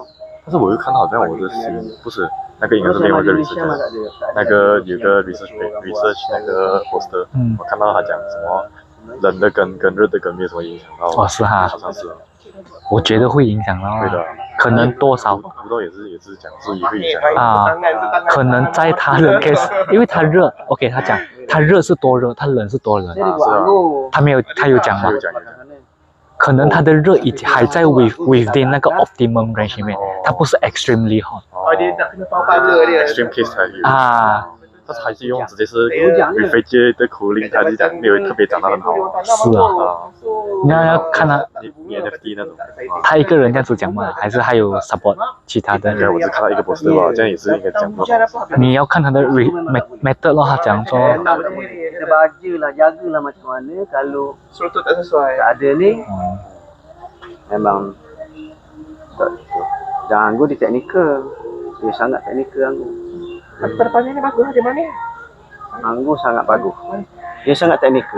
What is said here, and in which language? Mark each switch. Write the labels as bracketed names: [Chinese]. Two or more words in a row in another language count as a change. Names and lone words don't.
[Chinese] 但是我又看到好像我的心不是那个应该是另外一个 research， 那个有个 research 那个 poster， 我看到他讲什么冷的根跟热的根没有什么影响到。哦是哈，好像是。我觉得会影响到对的啊，可能多少不到也是讲是也会影响到。啊，可能在他的 case， 因为他热 ，OK， 他讲他热是多热，他冷是多冷， [Malay] Dia buat anggur. [Chinese] 他有讲吗他有？讲可能他的热已经还在 within 那个 [English] optimum range [Chinese] 里面，它不是 [English] extremely hot [Malay] Oh, dia nak kena power dia. [English] extreme case [Chinese] 才有啊，但是还是用直接是 [English] refrigerated cooling， [Chinese] 他就讲没有特别讲到很好。是啊，你要看他你 NFT 那种。他一个人这样子讲嘛，还是还有 support 其他的应该我只看到一个 poster 吧，这样也是应该讲过。你要看他的 method 咯，他讲说 [Malay] Kita bajalah, jagalah macam mana kalau Serotut tak sesuai. tak ada ni memang tak betul. Dan anggur dia teknikal. Dia sangat teknikal anggur. Tapi pada pagi ni bagus dia mana? Anggur sangat bagus. Dia sangat teknikal.